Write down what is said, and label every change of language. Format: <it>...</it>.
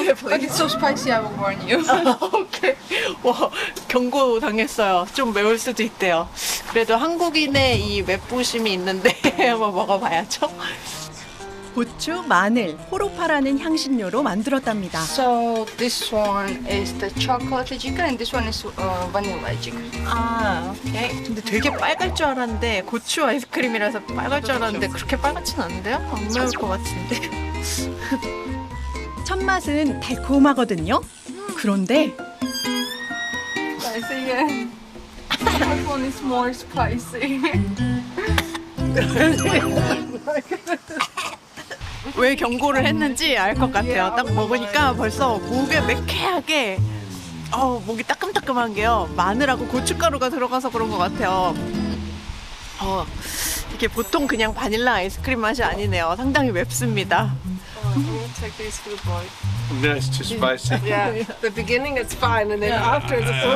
<en>But it's so spicy, I will warn you.</en> <ko>오케이. 와, 경고 당했어요. 좀 매울 수도 있대요. 그래도 한국인의 이 맵부심이 있는데 한번 먹어봐야죠. 고추, 마늘, 호로파라는 향신료로 만들었답니다.</ko> <en>So this one is the chocolate Ajika and this one is vanilla Ajika.</en> <ko>아, 오케이. 근데 되게 빨갈 줄 알았는데 고추 아이스크림이라서 빨갈 줄 알았는데 그렇게 빨갛진 않은데요? 안 매울 것 같은데. 첫 맛은 달콤하거든요. 그런데</ko> <en>Spicy, yeah. This one is more spicy.</en> <ko>왜 경고를 했는지 알 것 같아요. 딱 먹으니까 벌써 목에 매캐하게 목이 따끔따끔한 게요. 마늘하고 고춧가루가 들어가서 그런 것 같아요. 이게 보통 그냥 바닐라 아이스크림 맛이 아니네요. 상당히 맵습니다.</ko> <en>Take this for the boy. No, it's too spicy. Yeah, the beginning it's fine and then after it's</en>